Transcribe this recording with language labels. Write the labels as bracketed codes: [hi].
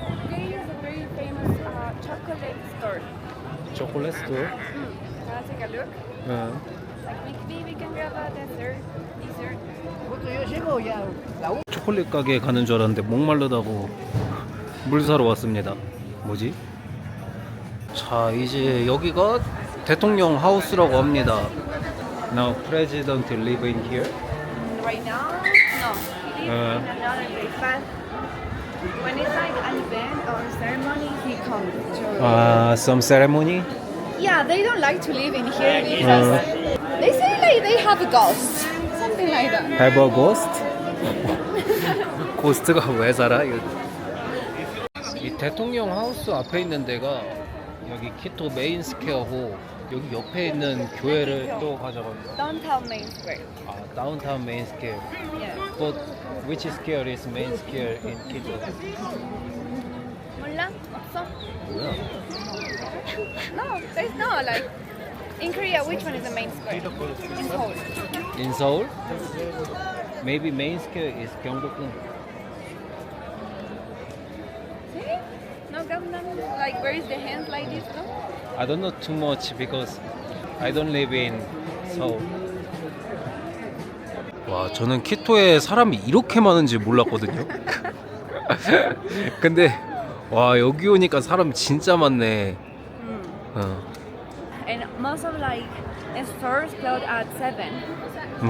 [en] There is a very famous chocolate store. Chocolate store? Wanna take a look? Like maybe we can grab a dessert. [ko] 초콜릿 가게에 가는 줄 알았는데 목마르다고 물 사러 왔습니다. 뭐지? 자, 이제 여기가 대통령 하우스라고 합니다. [en] Now president live in here? Right now, no. He lives in another place, but when it's like an event or ceremony, he comes to. Some ceremony? Yeah, they don't like to live in here because they say like they have a ghost, something like that. Have a ghost? [ko] 고스트가 왜 살아? 이 대통령 하우스 앞에 있는 데가 여기 키토 메인 스퀘어고 여기 옆에 있는 교회를 또 가져갑니다. [en] Downtown Main Square. [ko] 다운타운 메인 스퀘어. [en] Yeah. But which square is main square in Quito? [ko] 몰라? 없어? 뭐야? [en] No, there's no like. In Korea, which one is the main square? In Seoul. In Seoul? Maybe main square is Gyeongbokgung. See? No Gangnam. Like where is the hands like this? No. I don't know too much because I don't live in Seoul. [ko] 와, 저는 키토에 사람이 이렇게 많은지 몰랐거든요. 근데 와, 여기 오니까 사람 진짜 많네. [en] And most of like and stores close at 7.